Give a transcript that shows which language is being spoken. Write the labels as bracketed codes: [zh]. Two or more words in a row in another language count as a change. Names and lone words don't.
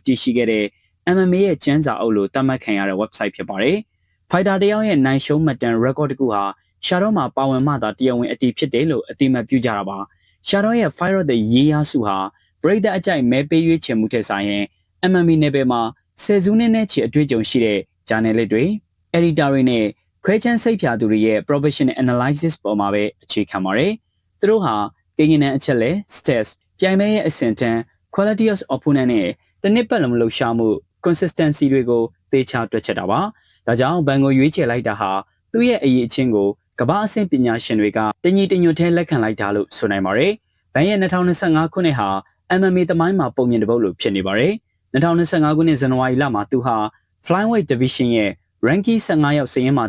[my] တည်ရှိခဲ့တဲ့ MMA ရဲ့ကျန်းစာအုပ်လို့သတ်မှတ်ခံရတဲ့ website ဖြစ်ပါတယ်။ Fighter တယောက်ရဲ့နိုင်ရှုံးမှတ်တမ်း record တစ်ခုဟာရှာတော့မှာပါဝင်မှသာတရားဝင်အတည်ဖြစ်တယ်လို့အတိအမှတ်ပြုကြတာပါရှာတော့ရဲ့ [en] Fighter of the Year [my] ဆုဟာပရိသတ်အကြိုက်မဲပေးရွေးချယ်မှုထက်ဆိုင်ရင် MMA နယ်ပယ်မှာဆယ် စုနှစ်နဲ့ချီအတွေ့အကြုံရှိတဲ့ journalist တွေ editor တွေနဲ့ခွဲချမ်းစိတ်ဖြာသူတွေရဲ့ [en] professional analysis [my] ပေါ်မှာပဲအခြေခံပါတယ်သူတို့ဟာကိန်းဂဏန်းအချက်လက် stats ပြိုင်ပွဲရဲ့အဆင့်တန်း [en] quality of opponent [my] နဲ့တစ်နှစ်ပတ်လုံးလှုပ်ရှားမှု consistency တွေကို သေချာတွက်ချက်တာပါဒါကြောင့်ဘန်ကိုရွေးချယ်လိုက်တာဟာသူ့ရဲ့အရေးအချင်းကိုကမ္ဘာအဆင့်ပညာရှင်တွေကတညီတညွတ်ထဲလက်ခံလိုက်တာလို့ဆိုနိုင်ပါတယ်။ဘန်ရဲ့ 2025ခုနှစ်ဟာ MMA သမိုင်းမှာပုံမြင်တစ်ပုဒ်လို့ဖြစ်နေပါတယ်။2025ခုနှစ်ဇန်နဝါရီလမှာသူဟာ [en] Flyweight Division [my] ရဲ့ ranking 15ရောက်စာရင်းမှာ